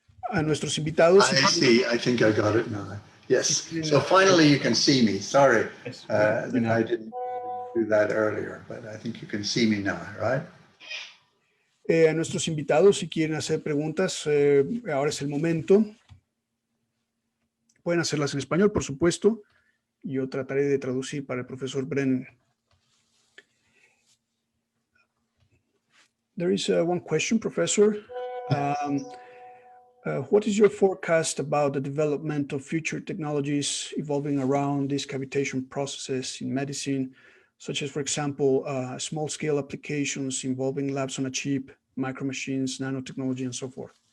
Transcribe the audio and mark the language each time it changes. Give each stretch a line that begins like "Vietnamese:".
Spanish: A nuestros invitados.
English: I see. I think I got it now. Yes. So finally you can see me. Sorry that I didn't do that earlier, but I think you can see me now, right?
Spanish: A nuestros invitados, si quieren hacer preguntas, ahora es el momento. Pueden hacerlas en español, por supuesto. Yo trataré de traducir para el profesor Brennen.
English: There is one question, Professor. What is your forecast about the development of future technologies evolving around these cavitation processes in medicine, such as, for example, small-scale applications involving labs on a chip, micromachines, nanotechnology, and so forth?